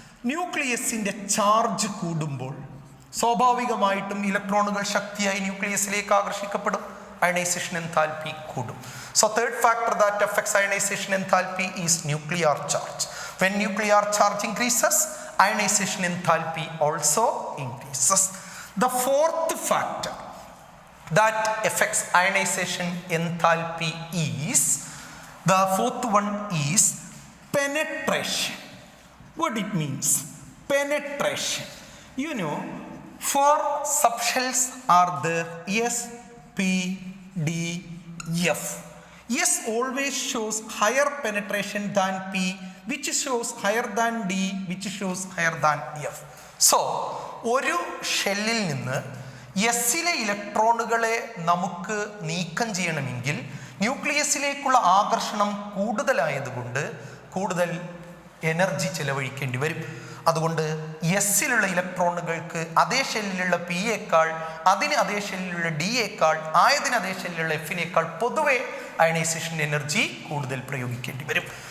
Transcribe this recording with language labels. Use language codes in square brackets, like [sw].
[ml] ന്യൂക്ലിയസിൻ്റെ charge കൂടുമ്പോൾ സ്വാഭാവികമായിട്ടും ഇലക്ട്രോണുകൾ ശക്തിയായി ന്യൂക്ലിയസിലേക്ക് ആകർഷിക്കപ്പെടും, ionization enthalpy കൂടും. [en] So third factor that affects ionization enthalpy is nuclear charge. When nuclear charge increases, ionization enthalpy also increases. The fourth factor that affects ionization enthalpy is, the fourth one is penetration. What it means? Penetration. You know, 4 subshells are there, S, P, D, F. S always shows higher penetration than P, which shows higher than D, which shows higher than F. [ml] So ഒരു ഷെല്ലിൽ നിന്ന് എസ്സിലെ ഇലക്ട്രോണുകളെ നമുക്ക് നീക്കം ചെയ്യണമെങ്കിൽ ന്യൂക്ലിയസിലേക്കുള്ള ആകർഷണം കൂടുതലായതുകൊണ്ട് കൂടുതൽ energy ചെലവഴിക്കേണ്ടി വരും. അതുകൊണ്ട് എസ്സിലുള്ള ഇലക്ട്രോണുകൾക്ക് അതേ ഷെല്ലിലുള്ള പിയേക്കാൾ, അതിന് അതേ ഷെല്ലിലുള്ള ഡിയേക്കാൾ, ആയതിന് അതേ ഷെല്ലിലുള്ള എഫിനേക്കാൾ പൊതുവെ അയണൈസേഷൻ എനർജി കൂടുതൽ പ്രയോഗിക്കേണ്ടി വരും.